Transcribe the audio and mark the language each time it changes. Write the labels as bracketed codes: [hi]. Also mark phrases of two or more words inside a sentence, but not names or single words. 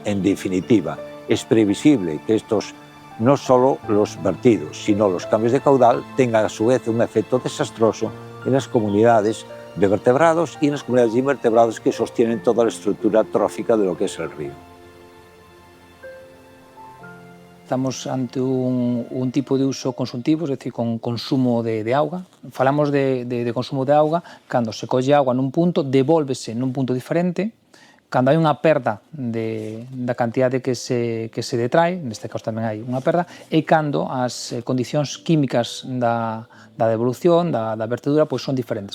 [es] En definitiva, es previsible que estos, no solo los vertidos, sino los cambios de caudal, tengan a su vez un efecto desastroso en las comunidades de vertebrados y en las comunidades de invertebrados que sostienen toda la estructura trófica de lo que es el río. Estamos ante un tipo de uso consultivo, es decir, con consumo de auga. [gl] Falamos de consumo de auga cando se colle agua nun punto, devólvese nun punto diferente. Cando hai unha perda da cantidade que se detrae, neste caso tamén hai unha perda, e cando as condicións químicas da devolución, da vertedura, pois son diferentes.